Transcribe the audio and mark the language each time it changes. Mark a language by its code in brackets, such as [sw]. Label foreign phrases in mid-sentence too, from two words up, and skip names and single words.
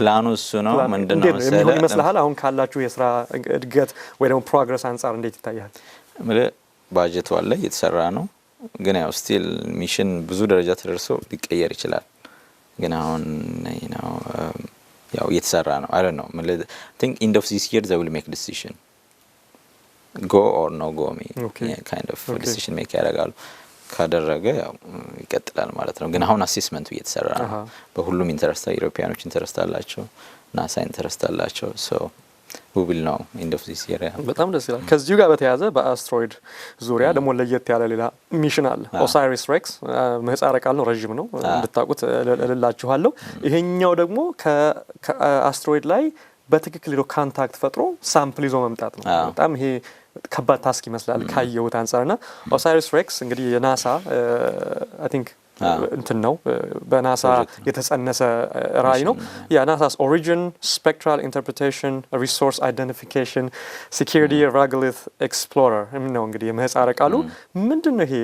[am] ፕላኑ እሱ ነው። ምንድነው መሰለህ ይመስልሃል አሁን ካላችሁ የስራ እድገት ወይ ደግሞ ፕሮግረስ አንፃር እንዴት ይታያል? ባጀቱ አለ እየተሰራ ነው። ግን ያው [en] still mission [am] ብዙ ደረጃ ተደርሶ ሊቀየር ይችላል። ግን አሁን ያው እየተሰራ ነው። [en] I don't know I think end of this year they will make decision go or no go kind of decision make [am] ያደርጋሉ። ካደረገ ያው ይቀጥላል ማለት ነው። ግን አሁን አሴስመንቱ እየተሰራ ነው። በሁሉም ኢንተረስት ዩሮፒያኖች ኢንተረስት አላቸው፣ ናሳ ኢንተረስት አላቸው። [en] so we will know end of this year። [am] በጣም ደስ ይላል። ከዚሁ ጋር በተያያዘ በአስትሮይድ ዙሪያ ደግሞ ለየት ያለ ሌላ ሚሽን አለ። ኦሳይሪስ ሬክስ ምህጻረ ቃል ነው፣ ረጅም ነው እንድታውቁት እልላችኋለሁ። ይሄኛው ደግሞ ከአስትሮይድ ላይ በትክክል ሄዶ ካንታክት ፈጥሮ ሳምፕል ይዞ መምጣት ነው። በጣም ይሄ ከባድ ታስክ ይመስላል ካየሁት አንፃርና ኦሳይሪስ ሬክስ እንግዲህ የናሳ [en] I think [am] እንትን ነው በናሳ የተጸነሰ ራዕይ ነው። የናሳስ ኦሪጂን ስፔክትራል ኢንተርፕሬቴሽን ሪሶርስ አይደንቲፊኬሽን ሴኩሪቲ ራግሊት ኤክስፕሎረር ነው እንግዲህ የምህጻረ ቃሉ። ምንድነው ይሄ?